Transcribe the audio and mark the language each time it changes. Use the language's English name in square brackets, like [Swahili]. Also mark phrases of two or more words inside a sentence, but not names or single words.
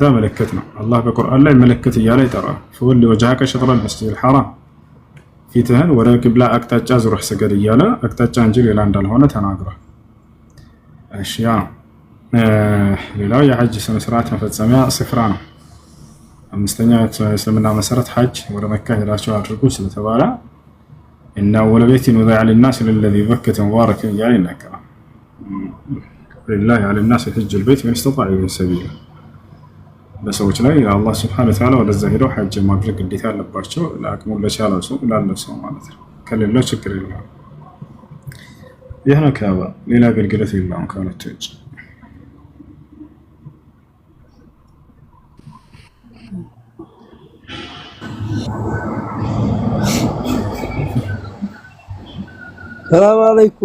[Amharic] ምልክት ነው። አላህ በቁርአን ላይ ምልክት እያለ ይጠራል። [Arabic] فول وجهك شطر المسجد الحرام፣ [Amharic] ፊትህን ወደ ቂብላ አቅጣጫ ዙረህ ስገድ እያለ አቅጣጫ እንጂ ሌላ እንዳልሆነ ተናግሯል። እሺ ያ ነው። ሌላው የሐጅ ስነ ስርዓት መፈጸሚያ ስፍራ ነው። አምስተኛ እስልምና መሰረት ሐጅ ወደ መካ ሄዳችሁ አድርጉ ስለተባለ እና [Arabic] أول بيت وضع للناس الذي بكة مباركا [Amharic] እያለ ይናገራል። [Arabic] ولله على الناس حج البيت من استطاع إليه سبيلا። [Amharic] በሰዎች ላይ አላህ [Arabic] سبحانه وتعالى [Amharic] ወደዛ ሄደው ሐጅ ማድረግ ግዴታ አለባቸው ለአቅሙ ለቻለው ሰው ላለው ሰው ማለት ነው። ከሌለው ችግር የለውም። ይህ ነው ካባ፣ ሌላ አገልግሎት የለውም ከሁለት ውጭ። [Arabic] سلام عليكم።